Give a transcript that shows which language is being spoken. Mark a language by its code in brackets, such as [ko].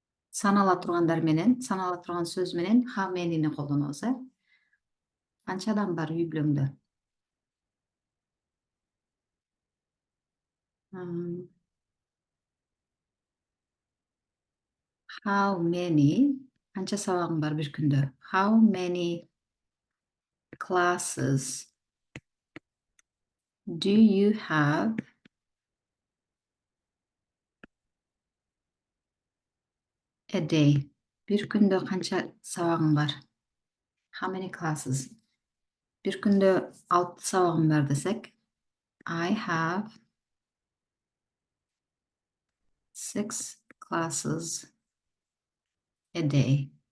[ky] Санала тургандар менен, санала турган сөз менен how many'ни колдонобуз, Канча адам бар үй бүлөңдө? [en] How many? [ky] Канча сабагың бар бир күндө? [en] How many classes do you have a day? [ky] Бир күндө канча сабагың бар? [en] How many classes? [ky] Бир күндө 6 сабагым бар десек, [en] I have 6 classes a day.